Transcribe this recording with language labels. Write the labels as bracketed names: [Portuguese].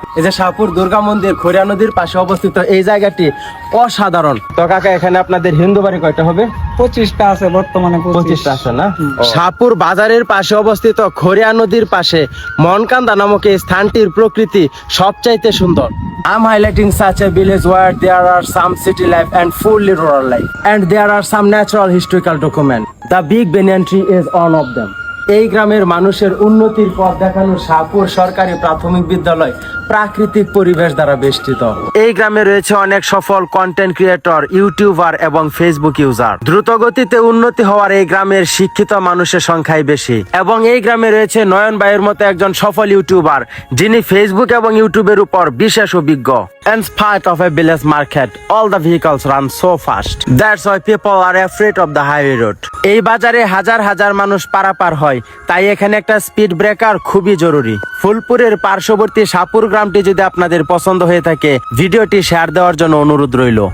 [Bangla] এই যে শাহপুর দুর্গা মন্দির খরিয়া নদীর পাশে অবস্থিত, এই জায়গাটি অসাধারণ। তো কাকা, এখানে আপনাদের হিন্দু বাড়ি কয়টা হবে? 25টা আছে বর্তমানে। 25টা আছে না? শাহপুর বাজারের পাশে অবস্থিত খরিয়া নদীর পাশে মনকান্দা নামক এই স্থানটির প্রকৃতি সবচাইতে সুন্দর। [English] I'm highlighting such a village where there are some city life and fully rural life, and there are some natural historical documents. The Big Banyan Tree is one of them. [Bangla] এই গ্রামের মানুষের উন্নতির পথ দেখানো শাহপুর সরকারি প্রাথমিক বিদ্যালয় প্রাকৃতিক পরিবেশ দ্বারা বেষ্টিত। এই গ্রামে রয়েছে অনেক সফল কন্টেন্ট ক্রিয়েটর, ইউটিউবার এবং ফেসবুক ইউজার। দ্রুত গতিতে উন্নতি হওয়ার এই গ্রামের শিক্ষিত মানুষের সংখ্যাই বেশি, এবং এই গ্রামে রয়েছে নয়ন ভাইয়ের মতো একজন সফল ইউটিউবার, যিনি ফেসবুক এবং ইউটিউবের উপর বিশেষ অভিজ্ঞ। [English] In spite of a village market, all the vehicles run so fast. That's why people are afraid of the highway road. [Bangla] এই বাজারে হাজার হাজার মানুষ পারাপার হয়, তাই এখানে একটা স্পিড ব্রেকার খুবই জরুরি। ফুলপুরের পার্শ্ববর্তী শাহপুর গ্রামটি যদি আপনাদের পছন্দ হয়ে থাকে, ভিডিওটি শেয়ার দেওয়ার জন্য অনুরোধ রইল।